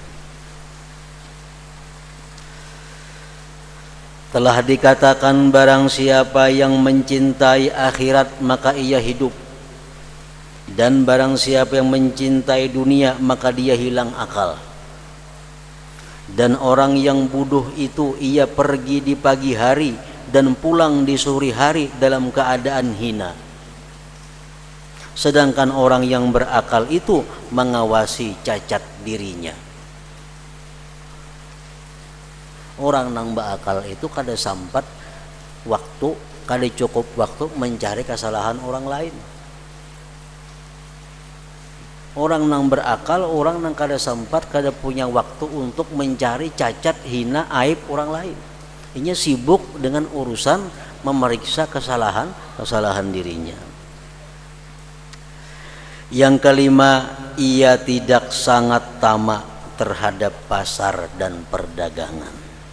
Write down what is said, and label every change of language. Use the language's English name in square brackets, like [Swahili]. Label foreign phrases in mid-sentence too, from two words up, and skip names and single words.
[Indonesian] Telah dikatakan, barang siapa yang mencintai akhirat maka ia hidup, dan barang siapa yang mencintai dunia maka dia hilang akal. Dan orang yang bodoh itu ia pergi di pagi hari dan pulang di sore hari dalam keadaan hina. Sedangkan orang yang berakal itu mengawasi cacat dirinya. [Banjar] Orang nang berakal itu kada sampat waktu, kada cukup waktu mencari kesalahan orang lain. Orang nang berakal, orang nang kada sempat, kada punya waktu untuk mencari cacat, hina, aib orang lain. [Indonesian] Ini sibuk dengan urusan memeriksa kesalahan dirinya. Yang kelima, ia tidak sangat tamak terhadap pasar dan perdagangan.